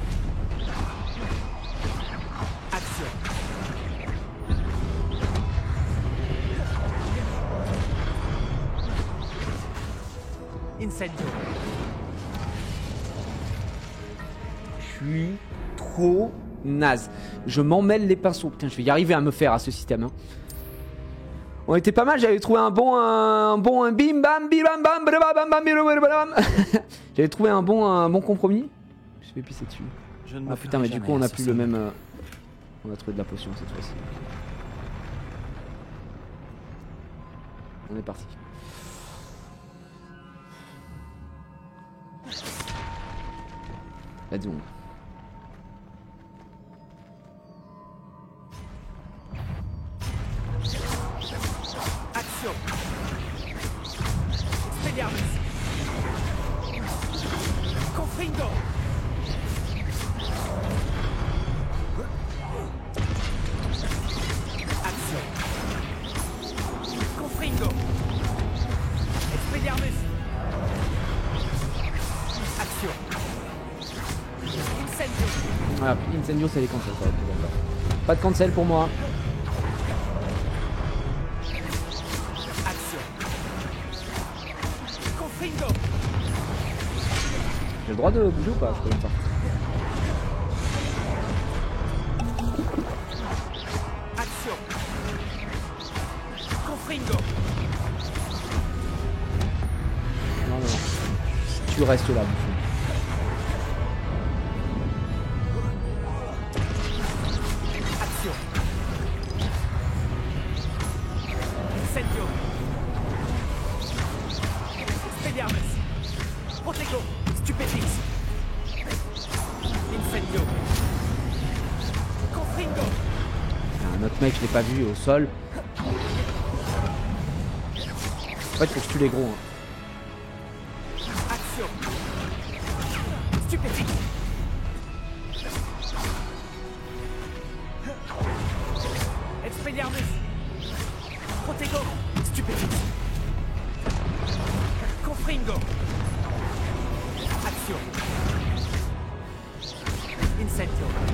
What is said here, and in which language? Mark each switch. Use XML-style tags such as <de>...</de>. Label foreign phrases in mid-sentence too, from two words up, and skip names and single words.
<fr>Action. Incendio. Je suis trop naze. Je m'en mêle les pinceaux. Putain, je vais y arriver à me faire à ce système. Hein. On était pas mal, j'avais trouvé un bon bim bam bim bam bam bam bam bam bam bam. J'avais trouvé un bon compromis. Je vais pisser dessus. Ah putain, mais du coup on a plus le même. On a trouvé de la potion cette fois-ci. On est parti.</fr> <en>Let's go.</en> <fr>Action. Expelliarmus. Confringo. Action. Confringo. Expelliarmus. Action. Incendio. Voilà, Incendio c'est les cancels, ça va être d'accord. Pas de cancel pour moi. Action. Confringo. J'ai le droit de bouger ou pas? Je peux même pas. Action. Confringo. Non, non. Tu restes là, bouffon. Action. Incendio. Expelliarmus. Protego. Stupéfix. Incendio. Confringo. Un autre mec, je l'ai pas vu au sol. fait, faut que je tue les gros. Hein. Action. Stupéfique. Expelliarmus. Protego. Stupéfique. Confringo. Action. Incendio.</fr>